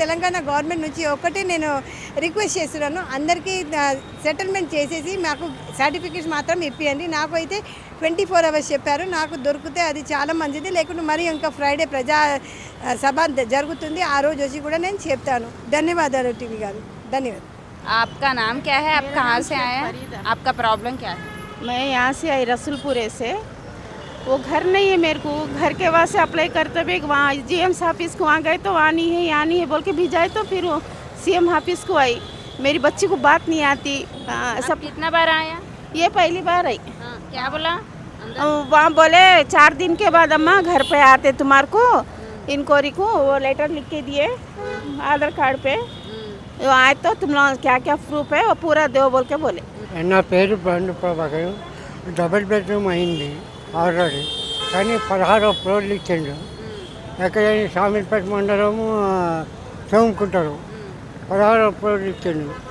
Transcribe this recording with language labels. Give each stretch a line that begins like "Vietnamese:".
Telugu: Telangana government నుంచి ఒకటే నేను రిక్వెస్ట్ చేస్తున్నాను, అందరికీ సెటిల్మెంట్ చేసేసి మాకు సర్టిఫికేట్స్ మాత్రం ఇప్పియండి. నాకు అయితే 24 అవర్స్ చెప్పారు, నాకు దొరికితే అది చాలా మంచిది. లేకుంటే మరి ఇంకా ఫ్రైడే ప్రజా సభ జరుగుతుంది, ఆ రోజు వచ్చి కూడా నేను చెప్తాను. ధన్యవాదాలు టీవీ గారు, ధన్యవాదాలు.
Hindi: आपका नाम क्या है, आप कहाँ से आए हैं, आपका प्रॉब्लम क्या है? मैं यहाँ से आई रसूलपुरे से। वो घर नहीं है मेरे को, घर के वास्ते अप्लाई करते हुए वहाँ जीएमस ऑफिस को वहाँ गए तो वहाँ नहीं है यहाँ नहीं है बोल के भिजाए, तो फिर सीएम ऑफिस को आई। मेरी बच्ची को बात नहीं आती। सब कितना बार आया? ये पहली बार आई। क्या बोला? वहाँ बोले 4 दिन के बाद अम्मा घर पे आते तुम्हारे को इंक्वायरी को, वो लेटर लिख के दिए आधार कार्ड पे, वो आए तो तुम लोग क्या क्या प्रूफ है वो पूरा दो बोल के बोले।
Telugu: నా పేరు బండు ప్రభాకర్. డబుల్ బెడ్రూమ్ అయింది ఆల్రెడీ, కానీ 16 ఫ్లోర్లు ఇచ్చిండు. ఎక్కడైనా షామీర్పేట మండలము సోముకుంటారు, 16 ఫ్లోర్లు ఇచ్చిండు.